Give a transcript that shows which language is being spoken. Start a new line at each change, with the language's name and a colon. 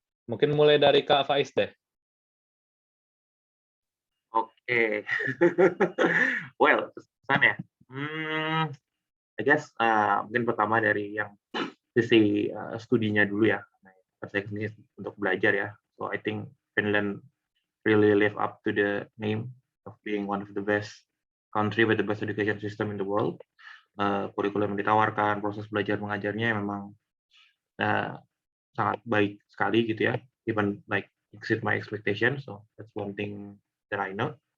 Indonesian: Mungkin mulai dari Kak Faiz deh. Oke. Well, pesan ya.
English: I guess
Indonesian: mungkin pertama dari yang sisi studinya dulu ya. Saya kesini untuk belajar ya.
English: So I think Finland really live up to the name of being one of the best country with the best education system in the world.
Indonesian: Kurikulum yang ditawarkan, proses belajar mengajarnya memang sangat baik sekali gitu ya.
English: Even like exceed my expectation. So that's one thing that I know.